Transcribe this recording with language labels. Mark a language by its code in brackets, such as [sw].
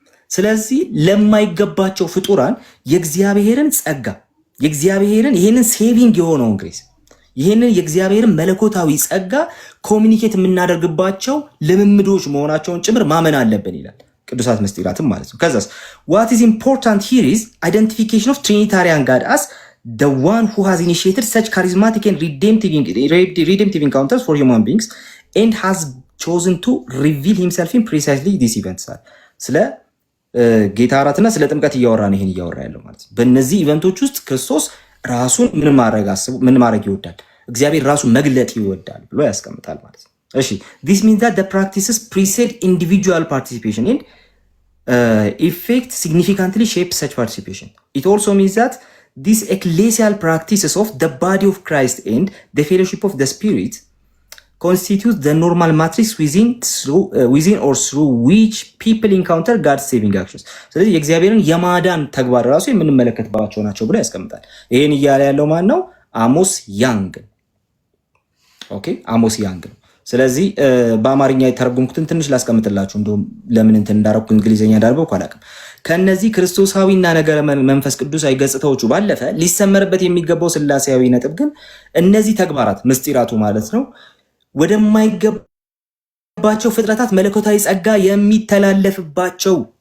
[am] ስለዚህ ለማይገባቸው ፍጡራን የእግዚአብሔርን ጸጋ የእግዚአብሔርን ይሄንን ሴቪንግ የሆነውን ግሬስ ይሄንን የእግዚአብሔርን መለኮታዊ ጸጋ ኮሚኒኬት የምናደርግባቸው ልምምዶች መሆናቸውን ጭምር ማመን አለብን ይላል። ቅዱሳት ምስጢራትም ማለት ነው። ከዛስ [en] what is important here is identification of Trinitarian God as the one who has initiated such charismatic and redemptive encounters for human beings and has chosen to reveal himself in precisely these events. [am] ስለ ጌታ እራትና ስለ ጥምቀት እያወራን ይሄን እያወራ ያለው ማለት ነው። በእነዚህ ኢቨንቶች ውስጥ ክርስቶስ ራሱን ምን ማድረግ ይወዳል? እግዚአብሔር ራሱን መግለጥ ይወዳል ብሎ ያስቀምጣል ማለት ነው። እሺ [en] this means that the practices precede individual participation and effect significantly shape such participation. It also means that these ecclesial practices of the body of Christ and the fellowship of the Spirit constitute the normal matrix within or through which people encounter God's saving actions. [am] ስለዚህ የእግዚአብሔርን የማዳን ተግባር ራሱ የምንመለከትባቸው ናቸው ብሎ ያስቀምጣል። ይሄን እያለ ያለው ማን ነው? አሞስ ያንግ። ኦኬ አሞስ ያንግ ነው። ስለዚህ በአማርኛ የተረጎምኩትን ትንሽ ላስቀምጥላችሁ። እንደውም ለምን እንትን እንዳረኩ እንግሊዘኛ ዳርበው አላውቅም። ከነዚህ ክርስቶሳዊና ነገረ መንፈስ ቅዱሳዊ ገጽታዎቹ ባለፈ ሊሰመርበት የሚገባው ስላሴያዊ ነጥብ ግን እነዚህ ተግባራት ምስጢራቱ ማለት ነው ወደማይገባቸው ፍጥረታት መለኮታዊ ጸጋ የሚተላለፍባቸው